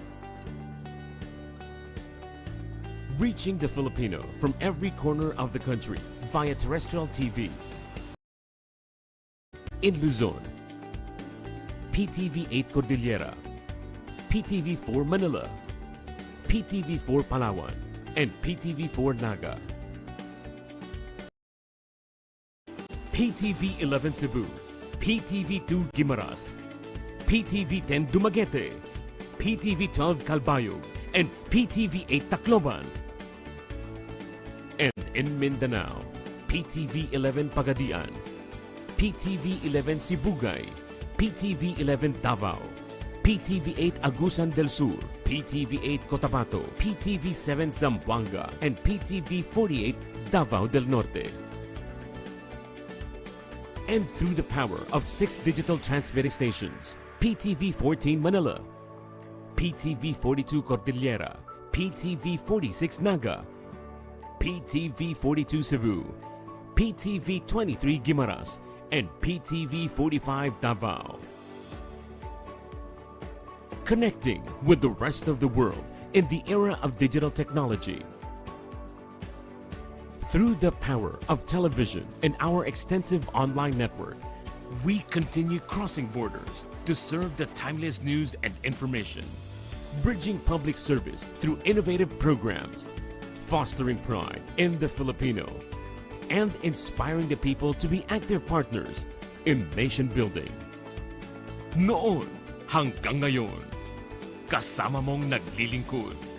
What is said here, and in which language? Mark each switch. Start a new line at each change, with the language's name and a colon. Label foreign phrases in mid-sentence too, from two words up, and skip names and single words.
English: Reaching the Filipino from every corner of the country via terrestrial TV. In Luzon, PTV 8 Cordillera, PTV 4 Manila, PTV 4 Palawan, and PTV 4 Naga. PTV 11 Cebu, PTV 2 Guimaras, PTV 10 Dumaguete, PTV 12 Calbayog, and PTV 8 Tacloban. And in Mindanao, PTV 11 Pagadian, PTV 11 Sibugay, PTV 11 Davao, PTV 8 Agusan del Sur, PTV 8 Cotabato, PTV 7 Zamboanga, and PTV 48 Davao del Norte. And through the power of 6 digital transmitting stations, PTV 14 Manila, PTV 42 Cordillera, PTV 46 Naga, PTV 42 Cebu, PTV 23 Guimaras, and PTV 45 Davao. Connecting with the rest of the world in the era of digital technology. Through the power of television and our extensive online network, we continue crossing borders to serve the timeless news and information, bridging public service through innovative programs, fostering pride in the Filipino, and inspiring the people to be active partners in nation building.
Filipino: Noon hanggang ngayon, kasama mong naglilingkod.